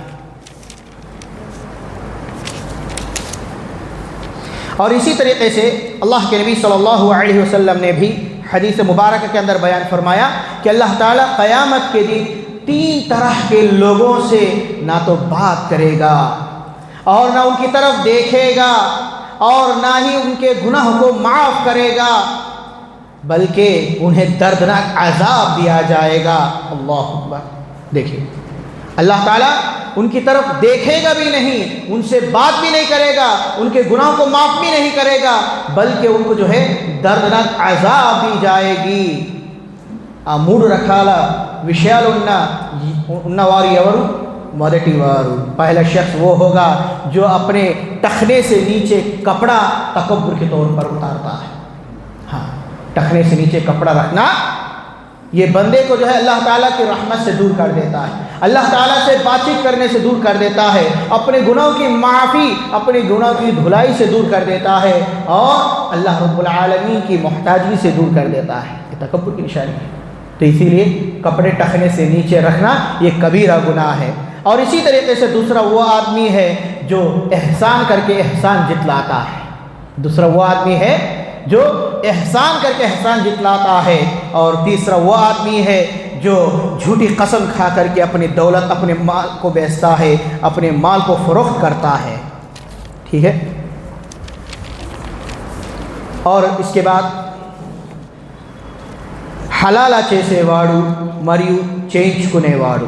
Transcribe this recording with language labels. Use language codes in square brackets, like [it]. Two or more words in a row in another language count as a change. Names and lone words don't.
[ur] اور اسی طریقے سے اللہ کے نبی [ar] صلى الله عليه وسلم [ur] نے بھی حدیث مبارک کے اندر بیان فرمایا کہ اللہ تعالیٰ قیامت کے دن 3 طرح کے لوگوں سے نہ تو بات کرے گا اور نہ ان کی طرف دیکھے گا اور نہ ہی ان کے گناہ کو معاف کرے گا، بلکہ انہیں دردناک عذاب دیا جائے گا. [ar] الله أكبر. [ur] دیکھیے، اللہ تعالیٰ ان کی طرف دیکھے گا بھی نہیں، ان سے بات بھی نہیں کرے گا، ان کے گناہوں کو معاف بھی نہیں کرے گا، بلکہ ان کو جو ہے دردناک عذاب دی جائے گی. [te] ఆ 3 రకాల విషయాలు ఉన్నవారు ఎవరు? మొదటి వారు [ur] پہلا شخص وہ ہوگا جو اپنے ٹخنے سے نیچے کپڑا تکبر کے طور پر اتارتا ہے. ہاں، ٹخنے سے نیچے کپڑا رکھنا یہ بندے کو جو ہے اللہ تعالیٰ کی رحمت سے دور کر دیتا ہے، اللہ تعالیٰ سے بات چیت کرنے سے دور کر دیتا ہے، اپنے گناہوں کی معافی، اپنے گناہوں کی دھلائی سے دور کر دیتا ہے اور اللہ [ar] رب العالمين [ur] کی محتاجی سے دور کر دیتا ہے. یہ تکبر کی نشانی ہے. تو اسی لیے کپڑے ٹخنے سے نیچے رکھنا یہ کبیرہ گناہ ہے. اور اسی طریقے سے دوسرا وہ آدمی ہے جو احسان کر کے احسان جتلاتا ہے. دوسرا وہ آدمی ہے جو احسان کر کے احسان جتلاتا ہے، اور تیسرا وہ آدمی ہے جو جھوٹی قسم کھا کر کے اپنی دولت، اپنے مال کو بیچتا ہے، اپنے مال کو فروخت کرتا ہے. ٹھیک ہے. اور اس کے بعد [te] హలాలా చేసే వాడు మరియు చేయించుకునే వాడు.